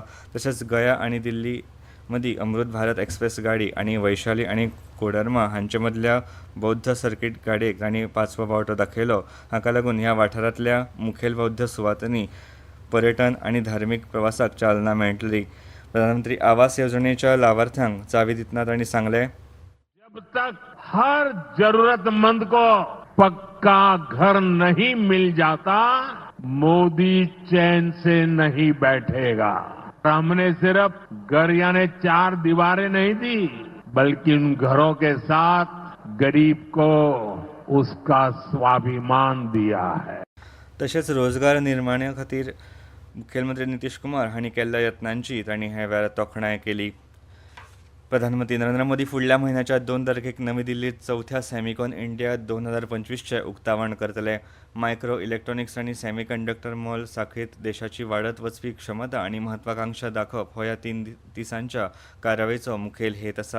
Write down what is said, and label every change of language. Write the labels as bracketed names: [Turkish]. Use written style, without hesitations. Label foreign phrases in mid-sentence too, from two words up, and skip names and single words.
[Konkani] तशेंच गया आनी दिल्ली मदीं अमृत भारत एक्सप्रेस गाडी आनी वैशाली आनी कोडरमा हांचे मदल्या बौध्द सर्कीट गाडयेक तांणी 5वो बावटो दाखयलो. हाका लागून ह्या वाठारांतल्या मुखेल बौध्द सुवातांनी पर्यटन आनी धार्मीक प्रवासाक चालना मेळटली. प्रधानमंत्री आवास येवजणेच्या लाभार्थ्यांक चावी दितना तांणी सांगलें, [Hindi] जब तक हर जरूरतमंद को पक्का घर नहीं मिल जाता, मोदी चैन से नहीं बैठेगा. हमने सिर्फ घर यानी 4 दीवारें नहीं दी, बल्कि उन घरों के साथ गरीब को उसका स्वाभिमान दिया है. [Konkani] तशेंच रोजगार निर्माणा खातीर मुखेलमंत्री नितीश कुमार हांणी केल्ल्या यत्नांची तांणी हे वेळार तोखणाय केली. प्रधानमंत्री नरेंद्र मोदी फुडल्या म्हयन्याच्या 2 तारखेक नवी दिल्लीत 4थ्या सॅमिकॉन इंडिया 2025चें उक्तावण करतले. [English] micro electronics [Konkani] आनी सेमीकंडक्टर मोल साखळीत देशाची वाडत वचपी क्षमता आनी म्हत्वाकांक्षा दाखोवप हो ह्या 3 दिसांच्या कार्यावळीचो मुखेल हेत आसा.